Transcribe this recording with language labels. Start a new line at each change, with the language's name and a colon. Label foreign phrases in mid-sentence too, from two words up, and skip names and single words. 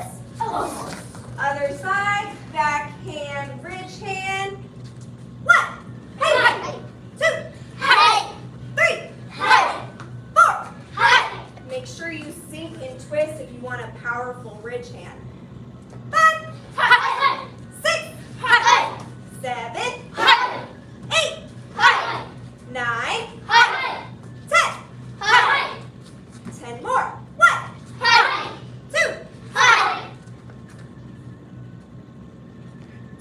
English: Oh. Other side. Backhand, ridge hand. 1. Hi. 2. Hi. 3. Hi. 4. Hi. Make sure you sink and twist if you want a powerful ridge hand. 5. Hi. 6. Hi. 7. Hi. 8. Hi. 9. Hi. 10. Hi. 10 more. 1. Hi. 2. Hi. 2.